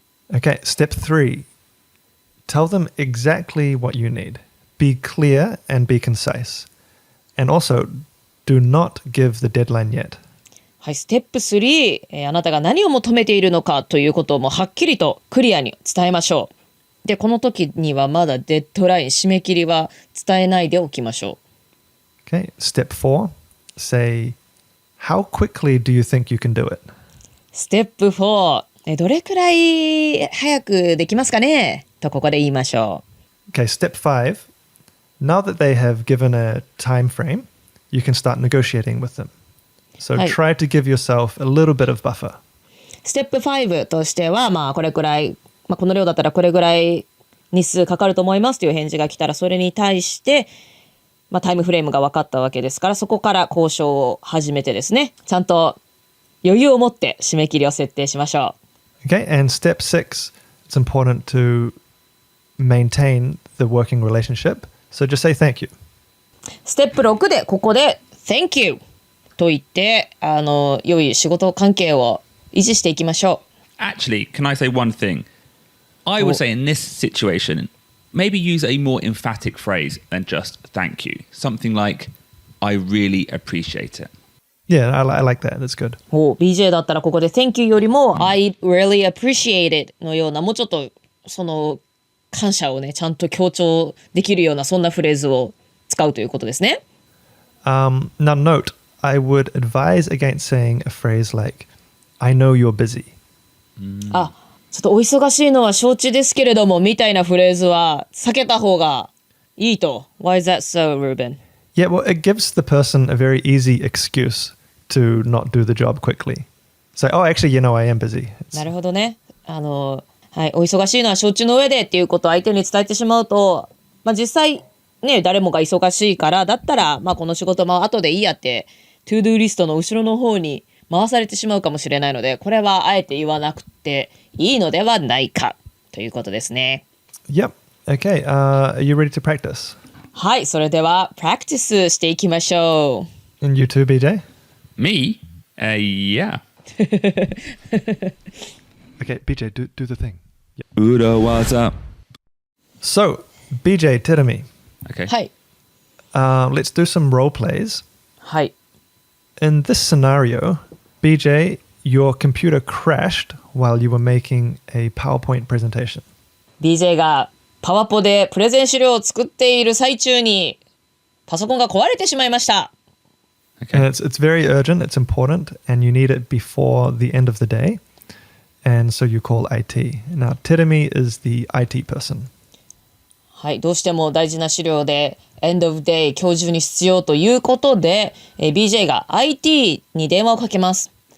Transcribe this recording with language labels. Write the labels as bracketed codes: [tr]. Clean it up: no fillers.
[en] う。Okay, step 3. Tell them exactly what you need. Be clear and be concise. And also, do not give the deadline yet. [ja] はい、ステップ3、あなたが何を求めているのかということをもはっきりとクリアに伝えましょう。で、この時にはまだデッドライン、締め切りは伝えないでおきましょ [en] う。Okay, step 4. Say, how quickly do you think you can do it? [ja] ステップ4、どれくらい早くできますかねとここで言いましょ [en] う。Okay, step 5. Now that they have given a time frame, you can start negotiating with them. So try to give yourself a little bit of buffer. [ja] ステップ5としては、これくらい、この量だったらこれぐらい日数かかると思いますという返事が来たら、それに対して、タイムフレームが分かったわけですから、そこから交渉を始めてですね、ちゃんと余裕を持って締め切りを設定しましょう。 [en] Okay, and step 6, it's important to maintain the working relationship. So just say thank you. [ja] ステップ6でここで [en] Thank you [ja] と言って良い仕事関係を維持していきましょう。 [en] Actually, can I say one thing? I would say in this situation, maybe use a more emphatic phrase than just thank you. Something like, I really appreciate it. Yeah, I like that. That's good. [ja] BJ だったらここで [en] Thank you [ja] よりも [en] I really appreciate it [ja] のようなもうちょっとその感謝をねちゃんと強調できるようなそんなフレーズを使うということですね。 [en] Now note, I would advise against saying a phrase like, I know you're busy. [ja] ちょっとお忙しいのは承知ですけれどもみたいなフレーズは避けた方がいいと。 [en] Why is that so, Ruben? Yeah, well, it gives the person a very easy excuse to not do the job quickly. Say, oh, actually, I am busy. [ja] なるほどね。はい、お忙しいのは承知の上でっていうことを相手に伝えてしまうと、実際ね、誰もが忙しいからだったら、この仕事も後でいいやって、トゥードゥーリストの後ろの方に回されてしまうかもしれないので、これはあえて言わなくていいのではないかということですね。 [en] Yep. Okay. Are you ready to practice? [ja] はい、それではプラクティスしていきましょう。 [en] And you too, BJ? Me? Yeah. Okay, BJ, do the thing. [ja] Urawaza. [en] So, BJ, Terumi. Okay. [ja] はい。 [en] Let's do some role plays. [ja] はい。 [en] In this scenario, BJ, your computer crashed while you were making a PowerPoint presentation. [ja] BJ がパワポでプレゼン資料を作っている最中にパソコンが壊れてしまいました。 [en] And it's very urgent, it's important, and you need it before the end of the day. And so you call IT. Now, Terumi is the IT person. [ja] はい、どうしても大事な資料で [en] End of Day [ja] 今日中に必要ということで、BJ が IT に電話をかけます。